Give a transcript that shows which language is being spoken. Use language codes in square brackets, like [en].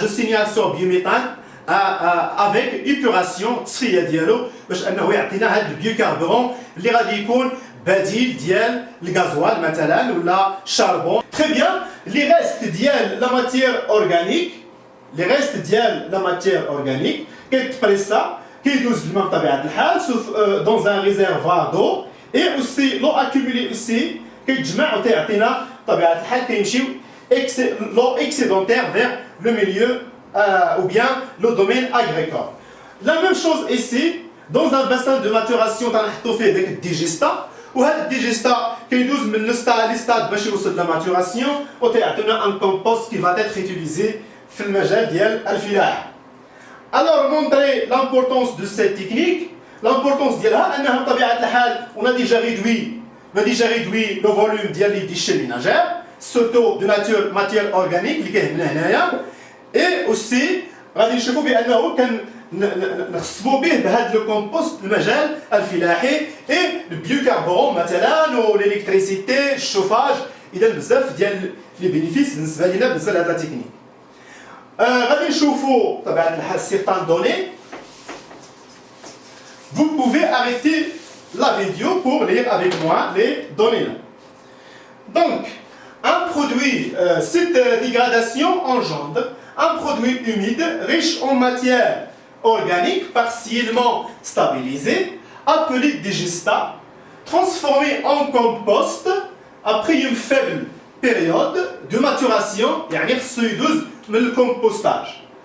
[fr] Je signale sur biométhane avec épuration [ar] تصفيه ديالو باش انه يعطينا هذا البيوكاربورون اللي غادي يكون بديل ديال الغازوال مثلا ولا شاربون. [fr] Très bien, les restes ديال la matière organique [ar] كيتبريسا كيدوز الماء بطبيعه الحال [fr] dans un réservoir d'eau et aussi l'eau accumulée ici [ar] كيتجمع وتيعطينا بطبيعه الحال كيمشيو [fr] l'eau excédentaire vers le milieu ou bien le domaine agricole. La même chose ici, dans un bassin de maturation [ar] تنحطو فيه داك الديجيستا وهذا الديجيستا كيدوز من لستا لستاد باش يوصل للماتوراسيون وتيعطينا ان كومبوست [fr] qui va être utilisé [ar] في المجال ديال الفلاحة. [fr] Alors montrer l'importance de cette technique. L'importance [ar] ديالها انها بطبيعة الحال [fr] on a déjà réduit le volume ديال les déchets ménagers surtout de nature matière organique [ar] اللي كيهمنا هنايا. [fr] Et aussi [ar] غادي نشوفوا بانه نخصبوا به بهذا الكومبوست المجال الفلاحي [fr] et le biocarburant [ar] مثلا والالكتريسيتي الشوفاج. اذا بزاف ديال لي بينيفيس بالنسبه لنا بالنسبه لهذا التكنيك. غادي نشوفوا طبعا الحال [fr] certaines données. Vous pouvez arrêter la vidéo pour lire avec moi les données. Donc un produit, cette dégradation engendre un produit humide riche en matière organique partiellement stabilisée, appelé digestat, transformé en compost après une faible période de maturation, [ar] يعني خصو يدوز من الكompostage.